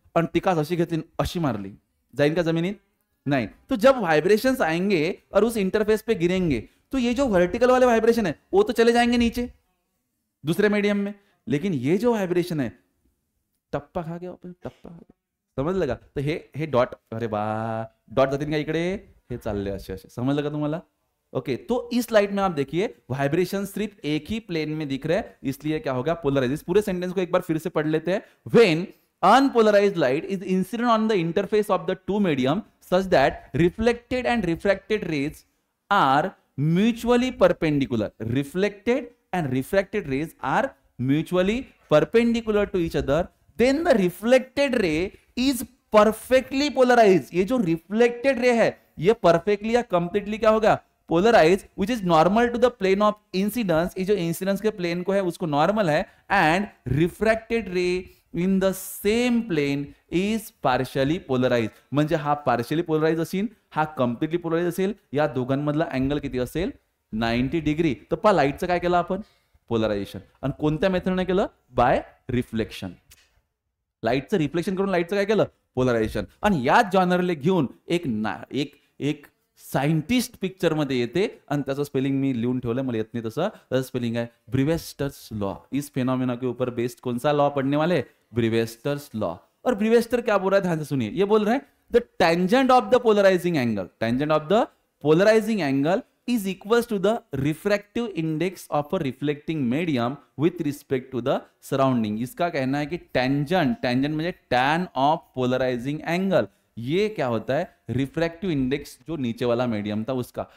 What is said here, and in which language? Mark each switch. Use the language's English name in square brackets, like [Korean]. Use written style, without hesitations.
[Marathi] और टिकास अशी घेतली, अशी मारली, जाएंगे का जमीनीत? नहीं. [Hindi] तो जब वाइब्रेशंस आएंगे और उस इंटरफेस पे गिरेंगे तो ये जो वर्टिकल वाले वाइब्रेशन है वो तो चले जाएंगे नीचे दूसरे मीडियम में. लेकिन ये जो वाइब्रेशन है, टप्पा खा गया, टप्पा खा गया. [Marathi] समजलं का? तर हे डॉट, अरे बा, डॉट जातील का इकडे, हे चालले असे असे. समजलं का तुम्हाला? ओके. [Hindi] तो इस लाइट में आप देखिए वाइब्रेशन सिर्फ एक ही प्लेन में दिख रहा है, इसलिए क्या होगा? पोलराइज. इस पूरे सेंटेंस को एक बार फिर से पढ़ लेते हैं. [English] When unpolarized light is incident on the interface of the two medium such that reflected and refracted rays are mutually perpendicular. Reflected and refracted rays are mutually perpendicular to each other. Then the reflected ray is perfectly polarized. [Hindi] ये जो reflected ray है ये perfectly या completely क्या होगा? [English] Polarise, which is normal to the plane of incidence. [Hindi] ये जो incidence के प्लेन को है उसको नॉर्मल है. [English] And refracted ray in the same plane is partially polarise. [Marathi] म्हणजे हा पार्शियली पोलराइज असेल, हा कम्प्लिटली पोलराइज असेल. या दोघांमधला अँगल किती असेल? 90 डिग्री. तर पहा लाईटचं काय केलं आपण? पोलरायझेशन. आणि कोणत्या मेथडने केलं? Bye reflection. लाईटचं रिफ्लेक्शन करून लाईटचं काय केलं? पोलरायझेशन. आणि याच जॉनरले घेऊन एक सायंटिस्ट पिक्चर मध्ये येते आणि त्याचं स्पेलिंग मी लिहून ठेवलंय, मला येत नाही तसं. त्याचं स्पेलिंग आहे ब्रिवेस्टर्स लॉ. [Hindi] इस फेनोमेना के ऊपर बेस्ड कौन सा लॉ पढ़ने वाले? ब्रिवेस्टर्स लॉ. और ब्रिवेस्टर क्या बोल रहा है, ध्यान से सुनिए. ये बोल रहा है [English] The tangent of the polarising angle, tangent of the polarising angle is equals to the refractive index of a reflecting medium with respect to the surrounding. [Hindi] इसका कहना है कि टेंजेंट म्हणजे [English] tan of polarizing angle. [Hindi] ये क्या होता है? Refractive index जो नीचे वाला मीडियम था उसका.